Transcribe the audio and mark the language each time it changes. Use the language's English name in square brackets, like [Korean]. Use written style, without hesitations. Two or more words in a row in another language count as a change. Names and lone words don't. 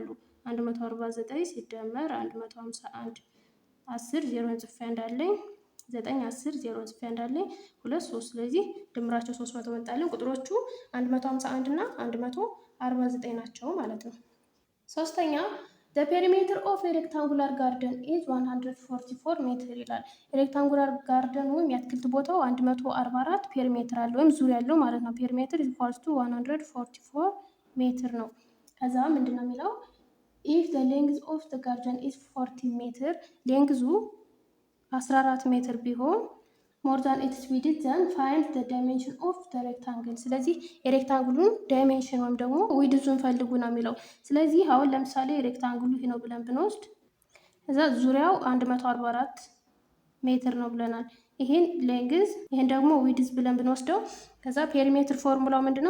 [Amharic] 149 ሲደመር 151 10 ዜሮን ጽፌ እንዳለኝ 9 10 ዜሮን ጽፌ እንዳለኝ 2 3 ስለዚህ ድምራቸው 300 መጣልን። ቁጥሮቹ 151 እና 149 ናቸው ማለት ነው። ሶስተኛ [English] the perimeter of a rectangular garden is 144 [Amharic] ሜትር ይላል። [English] rectangular garden [Amharic] ወይም የአትክልት ቦታው 144 ፔሪሜትር አለ ወይም ዙሪያ ያለው ማለት ነው። [English] perimeter equals to [Amharic] 144 ሜትር ነው። ከዛ ምንድን ነው የሚለው [English] if the length of the garden is 40 [Amharic] ሜትር ሌንግዙ 14 ሜትር ቢሆን [English] more than its width then find the dimension of the rectangle። [Amharic] ስለዚህ የሬክታንግሉን ዳይሜንሽን ወይም ደግሞ ዊድዙን ፈልጉ ነው የሚለው። ስለዚህ አሁን ለምሳሌ ሬክታንግሉ ይህ ነው ብለን ብንወስድ እዛ ዙሪያው 144 ሜትር ነው ብለናል። ይሄን ሌንግዝ ይሄን ደግሞ ዊድዝ ብለን ብንወስደው ከዛ ፔሪሜትር ፎርሙላው ምንድነው?